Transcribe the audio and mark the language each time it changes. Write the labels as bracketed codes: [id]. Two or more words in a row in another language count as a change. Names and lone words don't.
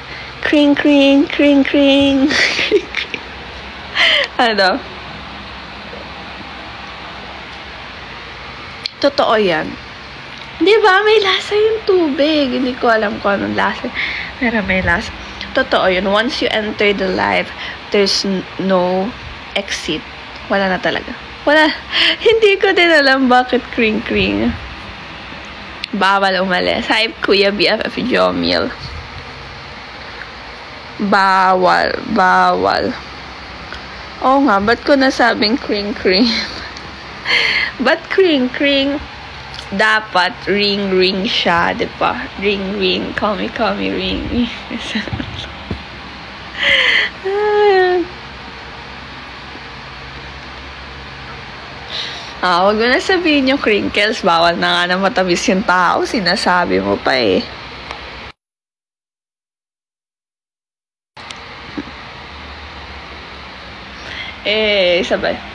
[tl] Kring, kring, kring, kring. Ano? Totoo yan. Diba? May lasa yung tubig. Hindi ko alam kung anong lasa. Pero may lasa. Totoo yun. [en] Once you enter the life, there's no exit. [tl] Wala na talaga. Wala. Hindi ko din alam bakit kring-kring. Bawal umalis. Hi, Kuya BFF Jomil. Bawal. Oo nga, ba't ko nasabing kring-kring? Ba't kring-kring? Dapat ring-ring siya, diba? Ring-ring. [en] Call me, ring. [tl] Wag mo na sabihin yung crinkles. Bawal na nga na matamis yung tao. Sinasabi mo pa eh. Sabay.